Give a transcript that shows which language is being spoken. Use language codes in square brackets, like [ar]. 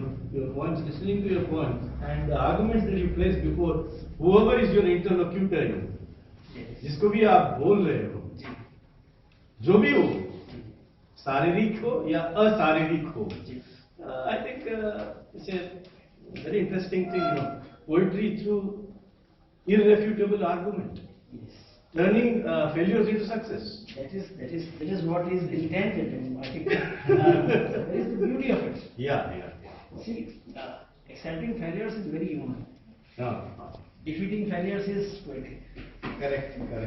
[en] Your poems, listening to your poems and the arguments that you place before whoever is your interlocutor, yes. [hi] जिसको भी आप बोल रहे हो, जो भी हो, शारीरिक हो या अशारीरिक हो, [en] I think it's a very interesting thing, poetry through irrefutable argument, Yes. turning failures into success. That is what is intended, and I think that is the beauty of it. Yeah. See, accepting failures is very human. No. Defeating failures is poetic. Correct.